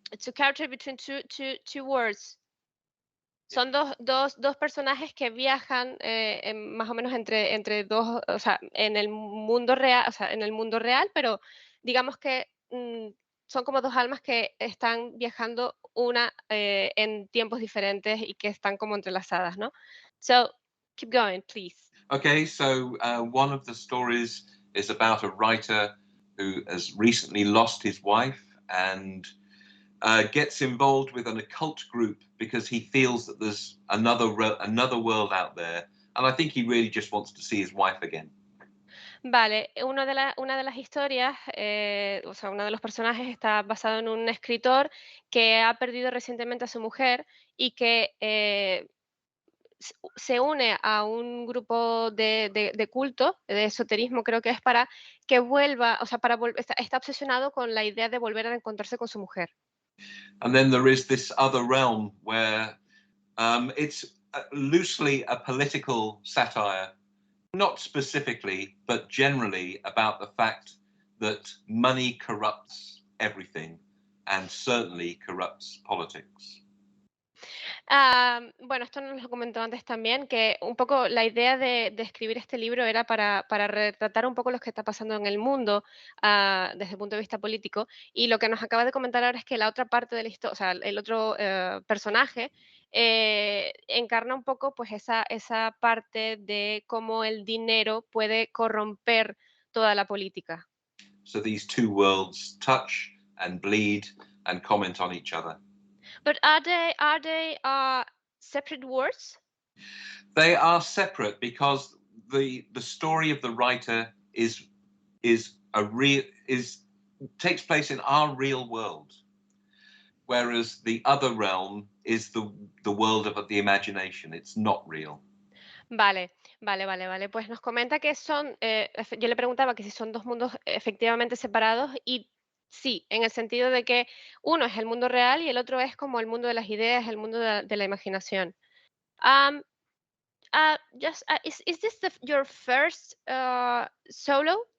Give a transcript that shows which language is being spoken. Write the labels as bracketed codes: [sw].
[en] Two characters between two words. Yeah. [es] Son dos personajes que viajan más o menos entre dos, o sea, en el mundo real, o sea, en el mundo real, pero digamos que son como dos almas que están viajando una en tiempos diferentes y que están como entrelazadas, ¿no? [en] So, keep going, please. Okay, so one of the stories is about a writer who has recently lost his wife and gets involved with an occult group because he feels that there's another world out there, and I think he really just wants to see his wife again. [es] Vale, una de las historias, o sea, uno de los personajes está basado en un escritor que ha perdido recientemente a su mujer y que se une a un grupo de culto, de esoterismo creo que es, para que vuelva, o sea, está obsesionado con la idea de volver a encontrarse con su mujer. [en] And then there is this other realm where it's loosely a political satire, not specifically, but generally about the fact that money corrupts everything and certainly corrupts politics. [es] Bueno, esto nos lo comentó antes también, que un poco la idea de escribir este libro era para retratar un poco lo que está pasando en el mundo desde el punto de vista político. Y lo que nos acaba de comentar ahora es que la otra parte de la historia, o sea, el otro personaje, encarna un poco pues esa parte de cómo el dinero puede corromper toda la política. [en] So these two worlds touch and bleed and comment on each other. But are they separate words? They are separate because the story of the writer is a real is takes place in our real world, whereas the other realm is the world of the imagination. It's not real. [es] Vale, vale. Pues nos comenta que son, yo le preguntaba que si son dos mundos efectivamente separados y sí, en el sentido de que uno es el mundo real y el otro es como el mundo de las ideas, el mundo de la imaginación. [en] Um, is this your first solo?